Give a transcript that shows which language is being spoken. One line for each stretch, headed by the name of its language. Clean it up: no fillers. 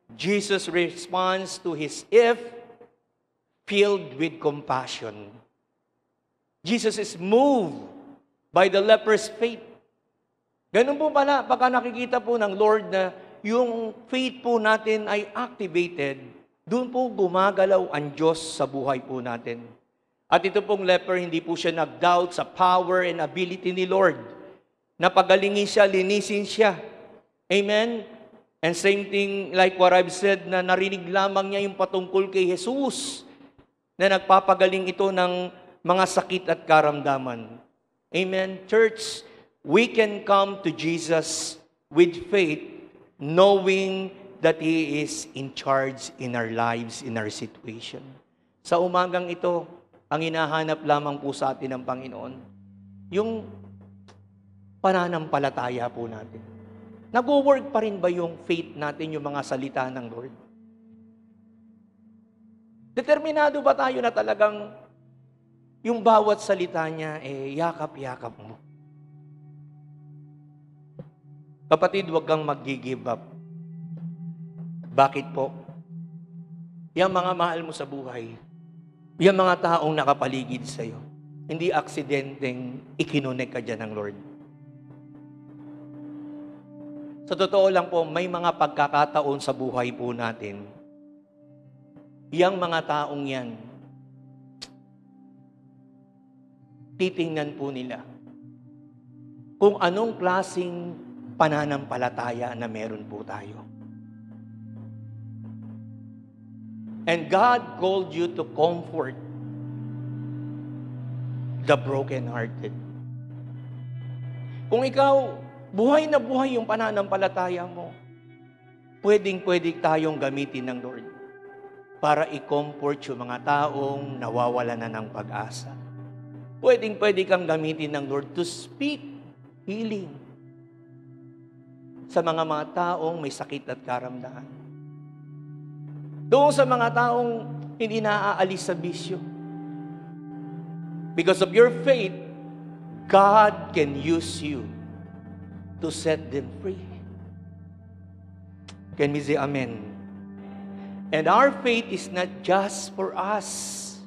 English: Jesus responds to his if, filled with compassion. Jesus is moved by the leper's faith.
Filipino: Ganun po pala, pagka nakikita po ng Lord na yung faith po natin ay activated, doon po gumagalaw ang Diyos sa buhay po natin. At ito pong leper, hindi po siya nag-doubt sa power and ability ni Lord. Napagalingin siya, linisin siya. Amen? And same thing like what I've said, na narinig lamang niya yung patungkol kay Jesus, na nagpapagaling ito ng mga sakit at karamdaman. Amen?
English: Church, we can come to Jesus with faith, knowing that He is in charge in our lives, in our situation.
Filipino: Sa umagang ito, ang hinahanap lamang po sa atin ng Panginoon, yung pananampalataya po natin. Nag-work pa rin ba yung faith natin, yung mga salita ng Lord? Determinado ba tayo na talagang yung bawat salita niya, yakap-yakap mo? Kapatid, huwag kang mag-give up. Bakit po? Yung mga mahal mo sa buhay, yung mga taong nakapaligid sa iyo, hindi aksidenteng ikinunik ka dyan ng Lord. Sa totoo lang po, may mga pagkakataon sa buhay po natin, yung mga taong yan, titingnan po nila kung anong klaseng pananampalataya na meron po tayo.
English: And God called you to comfort the brokenhearted.
Filipino: Kung ikaw, buhay na buhay yung pananampalataya mo, pwedeng-pwede tayong gamitin ng Lord para i-comfort yung mga taong nawawala na ng pag-asa. Pwedeng-pwede kang gamitin ng Lord to speak healing sa mga taong may sakit at karamdaman. Doon sa mga taong hindi naaalis sa bisyo.
English: Because of your faith, God can use you to set them free. Can we say amen? And our faith is not just for us.